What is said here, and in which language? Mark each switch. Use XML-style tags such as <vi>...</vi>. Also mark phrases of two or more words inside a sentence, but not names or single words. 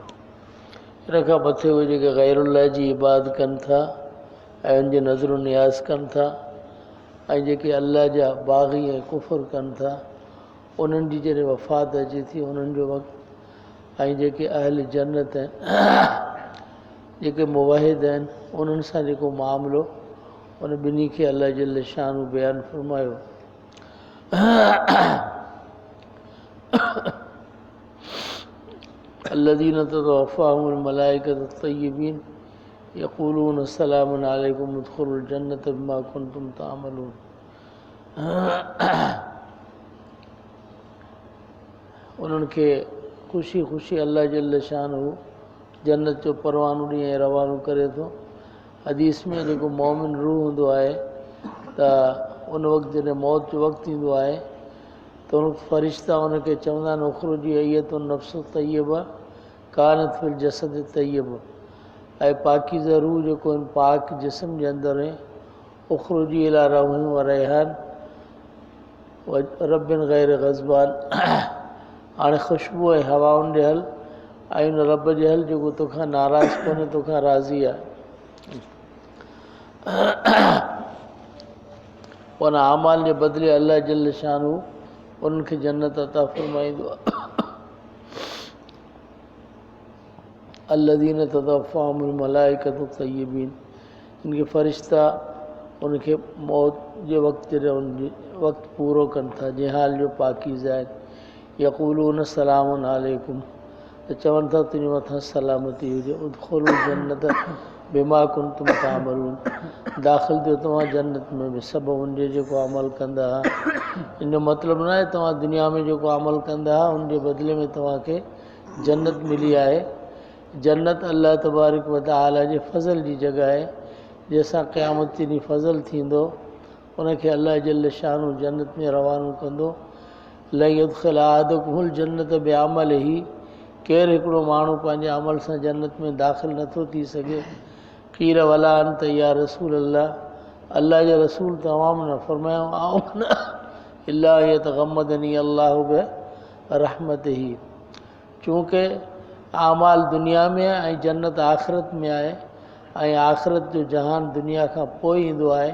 <sd>हिन खां मथे उहे जेके गैरुल्लाह जी इबादत कनि था ऐं उनजे नज़र नियाज़ कनि था ऐं जेके अल्लाह जा बाग़ी ऐं कुफ़र कनि था उन्हनि जी जॾहिं वफ़ात अचे थी उन्हनि जो वक़्तु ऐं जेके अहल जन्नत आहिनि जेके मुवाहिद आहिनि उन्हनि सां जेको मामिलो उन ॿिन्ही खे अल्लाह जल शान बयानु फरमायो।</sd> <ar>الذين تتوفاهم الملائكة الطيبين يقولون سلام عليكم ادخلوا الجنة بما كنتم تعملون</ar> <sd>उन्हनि खे ख़ुशी ख़ुशी अल्लाह जल शानहू जन्नत जो परवानो ॾींहुं रवानो करे थो। हदीस में जेको मोमिन रूह हूंदो आहे त उन वक़्तु जॾहिं मौत जो वक़्तु ईंदो आहे त उन फ़रिश्ता उनखे चवंदा आहिनि</sd> <ar>اخرجي أيتها النفس الطيبة كانت في الجسد</ar> <sd>तय्यब ऐं पाकीज़ा रूह जेको आहिनि पाक जिस्म जे अंदरि</sd> <ar>اخرجي إلى روح و ريحان و رب غير غضبان</ar> <sd>हाणे ख़ुशबू ऐं हवाउनि ॾे हल ऐं उन रब जे हल जेको तोखां नाराज़ कोन्हे तोखां राज़ी आहे। उन आमाल जे बदिले अल्लाह जल शानहू उन्हनि खे जन्नत अता फ़रमाईंदो आहे।</sd> <ar>الذين تتوفاهم الملائكة طيبين</ar> <sd>इनके फ़रिश्ता उनखे मौत जे वक़्तु जॾहिं उनजी वक़्तु पूरो कनि था जंहिं हाल जो पाकीज़ा आहिनि</sd> <ar>يقولون سلام عليكم</ar> <sd>त चवनि था तुंहिंजे मथां सलामती हुजे</sd> <ar>ادخلوا الجنة بما كنتم تعملون</ar> <sd>दाख़िल थियो तव्हां जन्नत में बि सबबु उनजे जेको अमल कंदा हुआ। इन जो मतिलबु न आहे तव्हां दुनिया में जेको अमल कंदा हुआ उनजे बदिले में तव्हांखे जन्नत मिली आहे। जन्नत अल्लाह तबारक व तआला जे फज़ल जी जॻह आहे जंहिंसां क़यामत जे ॾींहुं फज़ल थींदो उनखे अल्लाह जल शानहू जन्नत में रवानो कंदो।</sd> <ar>لا يدخل أحدكم الجنة بعمله</ar> <sd>केरु हिकिड़ो माण्हू पंहिंजे अमल सां जन्नत में दाख़िल नथो थी सघे।</sd> <ar>قيل ولا أنت يا رسول</ar> <sd>अल्लाह जा रसूल तमाम न फरमायो आऊं न</sd> <ar>إلا يتغمدني الله برحمته</ar> <sd>चूंकि आमाल दुनिया में आहे ऐं जन्नत आख़िरत में आहे ऐं आख़िरत जो जहान दुनिया खां पोइ ईंदो आहे।</sd>